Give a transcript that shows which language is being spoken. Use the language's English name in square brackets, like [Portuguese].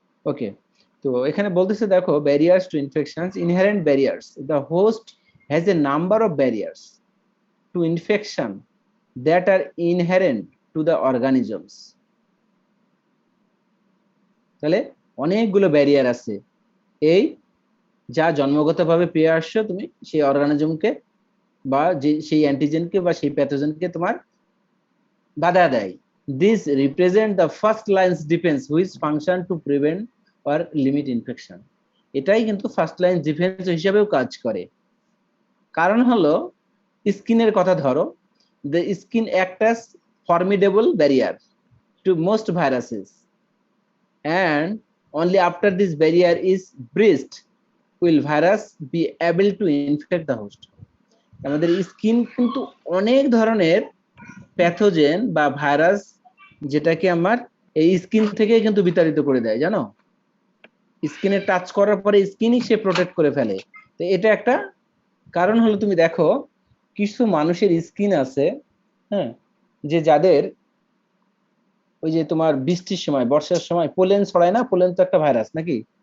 [English] okay, [Bangla] তো এখানে বলতেছে দেখো, [English] Barriers to infections, inherent barriers, the host has a number of barriers to infection that are inherent to the organisms. [Bangla] তাহলে অনেকগুলো barrier আছে এই যা জন্মগতভাবে পেয়ে আসছো তুমি সেই অর্গানিজমকে বা সেই অ্যান্টিজেনকে বা সেই প্যাথোজেনকে তোমার বাধা দেয়। [English] This represent the first line's defense which function to prevent or limit infection. [Bangla] এটাই কিন্তু ফার্স্ট লাইন ডিফেন্স হিসেবেও কাজ করে। কারণ হলো স্কিনের কথা ধরো, [English] the skin act as formidable barrier to most viruses, and only after this barrier is breached will virus be able to infect the host? [Bangla] আমাদের স্কিন কিন্তু অনেক ধরনের প্যাথোজেন বা ভাইরাস যেটাকে আমার এই স্কিন থেকে কিন্তু বিতাড়িত করে দেয়, জানো? স্কিনে টাচ করার পরে স্কিনই সে প্রোটেক্ট করে ফেলে। তো এটা একটা কারণ হলো, তুমি দেখো কিছু মানুষের স্কিন আছে, হ্যাঁ, যে যাদের ওই যে তোমার বৃষ্টির সময় বর্ষার সময় পোলেন ছড়ায় না, পোলেন তো একটা ভাইরাস নাকি,